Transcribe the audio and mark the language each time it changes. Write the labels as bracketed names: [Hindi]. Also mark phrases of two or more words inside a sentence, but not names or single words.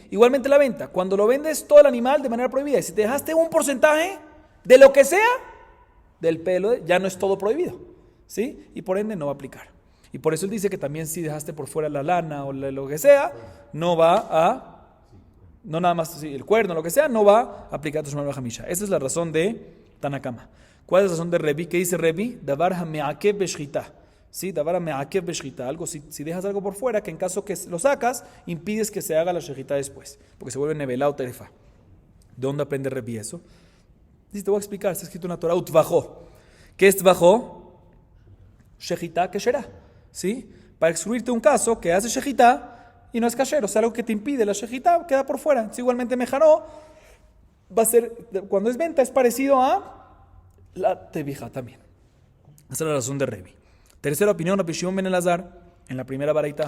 [Spanish] Igualmente la venta, cuando lo vendes todo el animal de manera prohibida, y si te dejaste un porcentaje de lo que sea, del pelo, ya no es todo prohibido, ¿sí? Y por ende no va a aplicar. Y por eso él dice que también si dejaste por fuera la lana o lo que sea, no va a, no nada más el cuerno, lo que sea, no va a aplicar [Hebrew] תשלומי וחמשה. [Spanish] Esa es la razón de Tanakama. ¿Cuál es la razón de Rebbi? ¿Qué dice Rebbi? [Hebrew] דבר המעכב בשחיטה. Sí, דבר מעכב בשחיטה, [Spanish] algo si dejas algo por fuera, que en caso que lo sacas, impides que se haga la shechita después, porque se vuelve [Hebrew] נבלה טרפה. [Spanish] ¿De dónde aprende Rebbi eso? Dice, te voy a explicar, está escrito en la Torah, utvajó. ¿Qué es tvajó? [Hebrew] שחיטה כשרה, [Spanish] ¿sí? Para excluirte un caso que hace shechita y no es kasher, o sea, algo que te impide la shechita queda por fuera. Entonces, igualmente mejaró, va a ser, cuando es venta, es parecido a la tevija también. Esa es la razón de Rebbi. Tercera opinión, Rabbi Shimon ben Lazar, en la primera baraita.